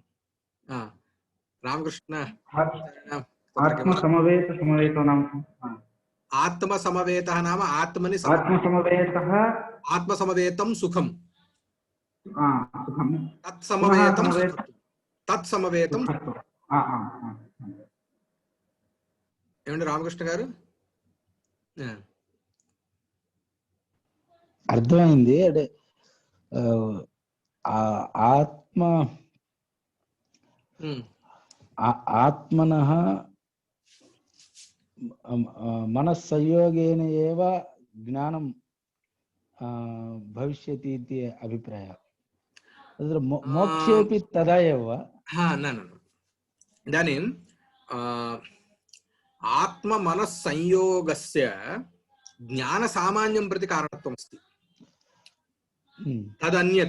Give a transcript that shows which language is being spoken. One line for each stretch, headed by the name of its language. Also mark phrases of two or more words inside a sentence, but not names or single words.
Sanskrit: रामकृष्ण आत्मसमवेत समवेतो नाम आत्मसमवेतः नाम आत्मनि आत्मसमवेतः आत्मसमवेतं सुखं सुखं तत्समवेतं
Telugu: ఏమండి రామకృష్ణ గారు అర్థమైంది.
Sanskrit: అంటే ఆత్మనః మనస్సంయోగేన ఏవ జ్ఞానం భవిష్యతి इति अभिप्रायः। तत्र मोक्षेपि तदा एव वा? न इदानीं आत्ममनस्संयोगस्य ज्ञानसामान्यं प्रति कारणत्वमस्ति तदन्यत्।